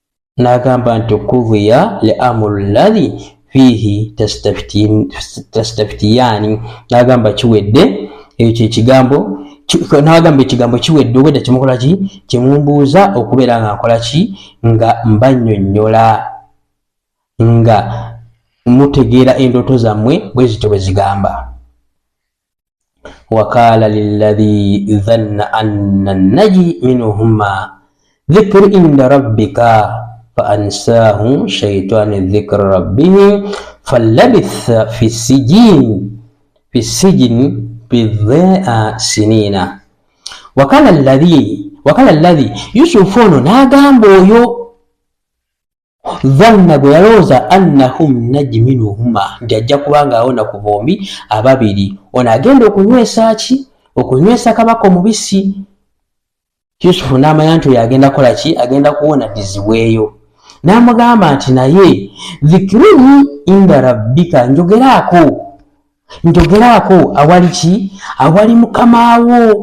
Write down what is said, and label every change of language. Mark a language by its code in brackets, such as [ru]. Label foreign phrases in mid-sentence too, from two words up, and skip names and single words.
[lg] n'agamba nti [ar] قضي الأمر الذي فيه تستفتيان, [lg] n'agamba kiwedde ekyo ekigambo, n'agamba ekigambo kiwedde obwedda kimukola ki, kimumbuuza okubeera nga nkola ki, nga mbannyonnyola, nga mutegeera endooto zammwe bwe zityo bwe zigamba. [ar] وقال للذي ظن أنه ناج منهما اذكرني عند ربك فأنساه الشيطان ذكر ربه فلبث في السجن بضع سنين. وقال الذي [lg] Yusufu ono n'agamba oyo dhanna gwe yalowooza [ar] أنهم ناج منهما [lg] nti ajja kubanga awona ku bombi ababiri, ono agenda okunywesa ki, okunywesa kabaka omubisi. Yusufu n'amanya nti oyo agenda kola ki, agenda kuwona dizibweyo, n'amugamba nti naye [ar] اذكرني عند ربك, [lg] njogeraako awali ki, awali mukamaawo.